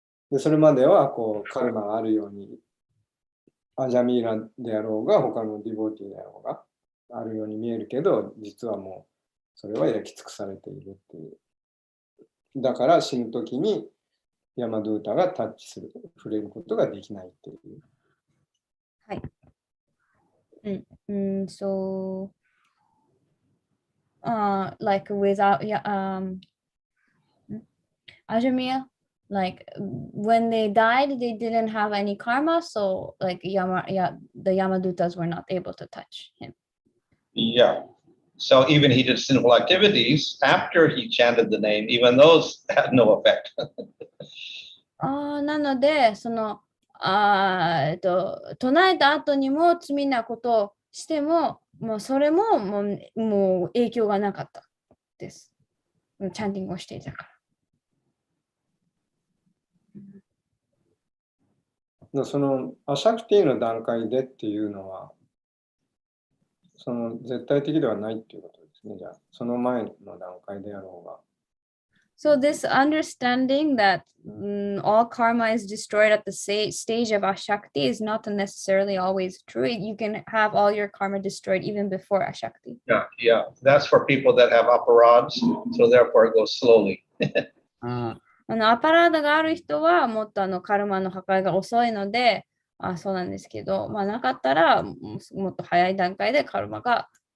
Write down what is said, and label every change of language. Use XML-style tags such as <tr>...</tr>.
<ja>でそれまではこうカルマがあるようにアジャミーラであろうが他のディボーティーであろうがあるように見えるけど、実はもうそれは焼き尽くされているっていう、だから死ぬときにヤマドゥータがタッチする、触れることができないっていう。はい。</ja> <en>So, like without, Ajamia, like when they died, they didn't have any karma, so like the Yamadutas were not able to touch him. Yeah. So even he did sinful activities after he chanted the name, even those had no effect.</en> <ja>なので、その唱えた後にも罪なことをしても、もうそれももう影響がなかったです。チャンティングをしていたから。そのアシャクティの段階でっていうのは、その絶対的ではないっていうことですね。じゃあ、その前の段階であろうが。</ja> <en>So this understanding that all karma is destroyed at the stage of Ashakti is not necessarily always true. You can have all your karma destroyed even before Ashakti. Yeah. That's for people that have aparadhs, so therefore it goes slowly.</en> <ja>アパラーダがある人はもっとカルマの破壊が遅いので、そうなんですけど、なかったらもっと早い段階でカルマが</ja>